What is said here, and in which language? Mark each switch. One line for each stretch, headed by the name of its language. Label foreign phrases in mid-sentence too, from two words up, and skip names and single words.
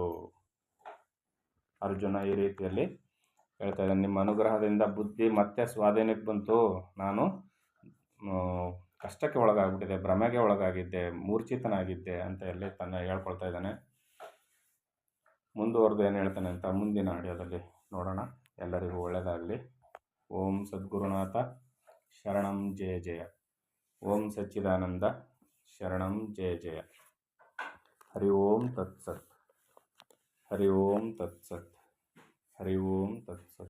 Kannada: ಅರ್ಜುನ ಈ ರೀತಿಯಲ್ಲಿ ಹೇಳ್ತಾ ಇದ್ದಾನೆ, ನಿಮ್ಮ ಅನುಗ್ರಹದಿಂದ ಬುದ್ಧಿ ಮತ್ತೆ ಸ್ವಾಧೀನಕ್ಕೆ ಬಂತು. ನಾನು ಕಷ್ಟಕ್ಕೆ ಒಳಗಾಗ್ಬಿಟ್ಟಿದ್ದೆ, ಭ್ರಮೆಗೆ ಒಳಗಾಗಿದ್ದೆ, ಮೂರ್ಛಿತನಾಗಿದ್ದೆ ಅಂತ ಎಲ್ಲಿ ತನ್ನ ಹೇಳ್ಕೊಳ್ತಾ ಇದ್ದಾನೆ. ಮುಂದುವರೆದು ಏನು ಹೇಳ್ತಾನೆ ಅಂತ ಮುಂದಿನ ಆಡಿಯೋದಲ್ಲಿ ನೋಡೋಣ. ಎಲ್ಲರಿಗೂ ಒಳ್ಳೆಯದಾಗಲಿ.
Sanskrit: ಓಂ ಸದ್ಗುರುನಾಥ ಶರಣಂ ಜಯ ಜಯ. ಓಂ ಸಚ್ಚಿದಾನಂದ ಶರಣಂ ಜಯ ಜಯ. ಹರಿ ಓಂ ತತ್ಸತ್. ಹರಿ ಓಂ ತತ್ಸತ್. ಹರಿ ಓಂ ತತ್ಸತ್.